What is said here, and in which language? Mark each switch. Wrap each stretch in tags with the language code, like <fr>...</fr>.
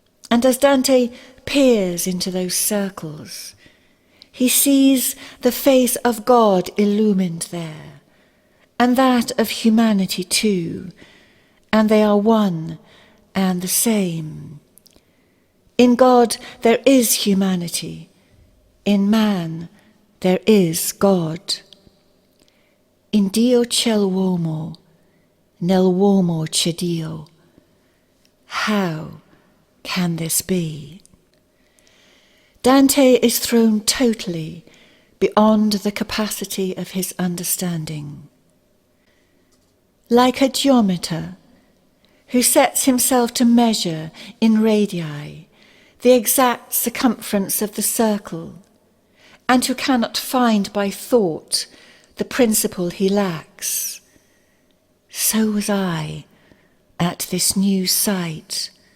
<en>And as Dante peers into those circles, he sees the face of God illumined there, and that of humanity too, and they are one and the same. In God there is humanity, in man there is God.</en> <it>In Dio c'è l'uomo, nell'uomo c'è Dio.</it> <en>How can this be? Dante is thrown totally beyond the capacity of his understanding. Like a geometer who sets himself to measure in radii the exact circumference of the circle, and who cannot find by thought the principle he lacks, so was I at this new sight.</en>